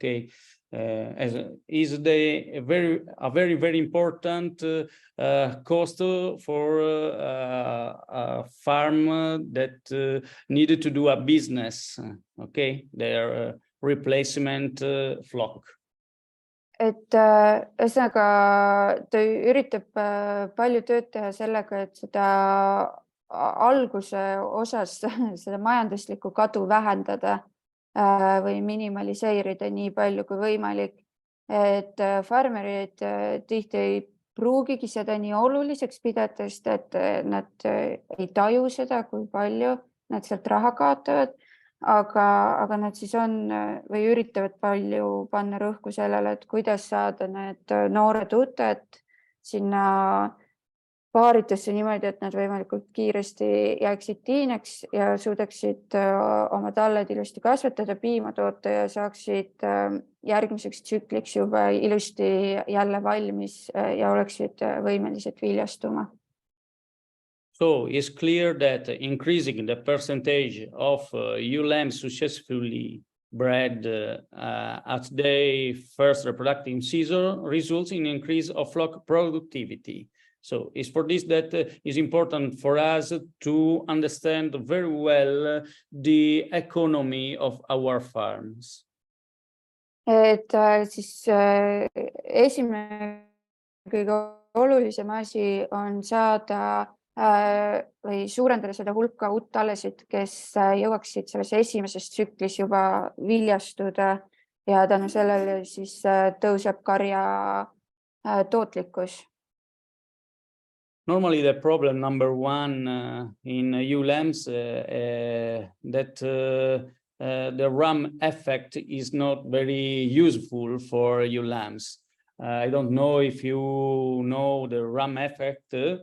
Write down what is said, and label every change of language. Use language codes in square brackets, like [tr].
[en] Okay, is a very important cost for a farm that needed to do a business. Okay, their replacement flock. [et] Et ühesõnaga ta üritab palju tööd teha sellega, et seda alguse osas seda majanduslikku kadu vähendada või minimaliseerida nii palju kui võimalik. Et farmerid tihti ei pruugigi seda nii oluliseks pidades, et nad ei taju seda, kui palju nad sealt raha kaotavad. Aga nad siis on või üritavad palju panna rõhku sellele, et kuidas saada need noored uuted sinna paaritusse niimoodi, et nad võimalikult kiiresti jääksid tiineks ja suudaksid oma talled ilusti kasvatada, piima toota ja saaksid järgmiseks tsükliks juba ilusti jälle valmis ja oleksid võimelised viljastuma. [en] So it's clear that increasing the percentage of ewe lambs successfully bred at their first reproductive season results in increase of flock productivity. So it's for this that is important for us to understand very well the economy of our farms. [et] Et siis esimene kõige olulisem asi on saada või suurendada seda hulka uudtallesid, kes jõuaksid selles esimeses tsüklis juba viljastuda ja tänu sellele siis tõuseb karja tootlikkus. [en] Normally, the problem number one in ewe lambs that the ram effect is not very useful for ewe lambs. I don't know if you know the ram effect.